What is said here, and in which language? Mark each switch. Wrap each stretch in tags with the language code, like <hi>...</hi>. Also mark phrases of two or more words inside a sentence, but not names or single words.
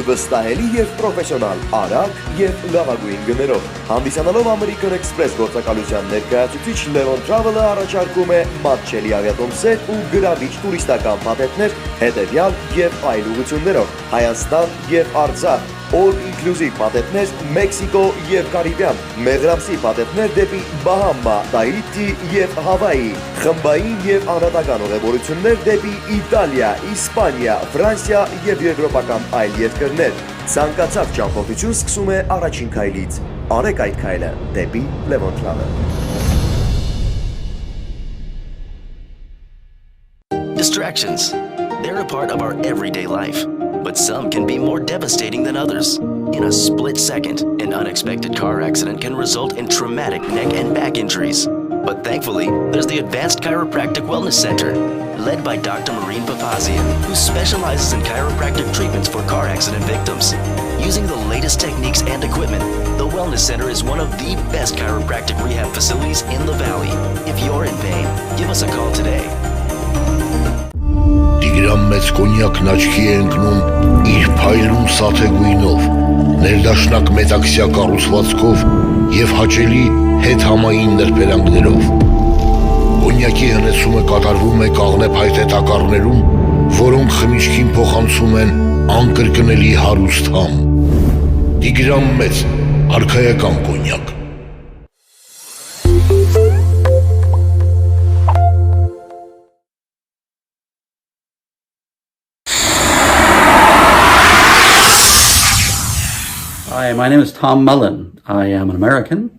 <hy>վստահելի եւ պրոֆեսիոնալ, արագ եւ լավագույն գներով։ Հանդիսանալով American Express գործակալության ներկայացուցիչ Levon Travel-ը առաջարկում է մատչելի ավիատոմսեր ու գրավիչ տուրիստական փաթեթներ հետևյալ եւ այլ ուղղություններով՝ Հայաստան եւ Արցախ, all-inclusive փաթեթներ Մեքսիկո եւ Կարիբյան, մեղրամսի փաթեթներ դեպի Բահամա, Թայիթի եւ Հավայի, խմբային եւ անհատական ուղևորություններ դեպի Իտալիա, Իսպանիա, Ֆրանսիա եւ եվրոպական այլ երկրներ։ Ցանկացած ճամփորդություն սկսում է առաջին քայլից։ Արեք այդ քայլը դեպի Levon Travel։</hy> <en>Distractions. They're a part of our everyday life, but some can be more devastating than others. In a split second, an unexpected car accident can result in traumatic neck and back injuries. But thankfully, there's the Advanced Chiropractic Wellness Center, led by Dr. Maureen Papazian, who specializes in chiropractic treatments for car accident victims. Using the latest techniques and equipment, the Wellness Center is one of the best chiropractic rehab facilities in the Valley. If you're in pain, give us a call today.</en> <hy>Տիգրան մեծ կոնյակն աչքի է ընկնում իր փայլուն սաթե գույնով, ներդաշնակ մեծակսյա կառուցվածքով եւ հաճելի հետ համային նրբերանգներով։ Կոնյակի հնեցումը կատարվում է կաղնե փայտե տակառներում, որոնք խմիչքին փոխանցում են անկրկնելի հարուստ համ։ Տիգրան մեծ, արքայական կոնյակ։</hy> <en>Hi, my name is Tom Mullen. I am an American.</en>